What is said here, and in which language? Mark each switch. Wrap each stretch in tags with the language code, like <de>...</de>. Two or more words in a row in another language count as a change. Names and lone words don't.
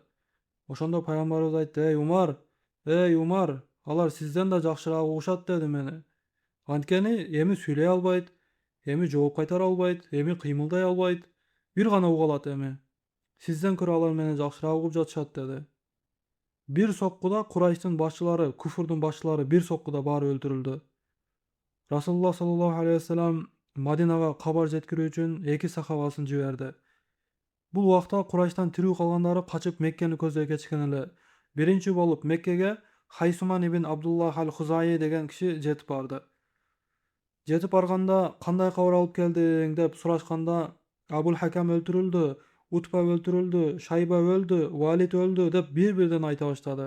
<ky>Ошондо пайгамбарыбыз айтты: эй Умар, алар сизден да жакшыраак угушат" деди мени. Анткени эми сүйлөй албайт, эми жооп кайтара албайт, эми кыймылдай албайт. Бир гана уга алат эми. Сизден көрө алар мени жакшыраак угуп жатышат деди. Бир соккуда Курайштын башчылары, куфурдун башчылары бир соккуда баары өлтүрүлдү. Расулуллах</ky> <ar>صلى الله عليه وسلم</ar> <ky>Мадинага кабар жеткирүү үчүн 2 сахабасын жиберди. Бул убакта Курайштан тирүү калгандары качып Меккени көздөй кетишкен эле. Биринчи болуп Меккеге Хайсуман ибн Абдуллах аль-Хузайи деген киши жетип барды. Жетип барганда кандай кабар алып келдиң деп сурашканда, Абул Хакам өлтүрүлдү, Утба өлтүрүлдү, Шайба өлдү, Валид өлдү деп бир-бирден айта баштады.</ky>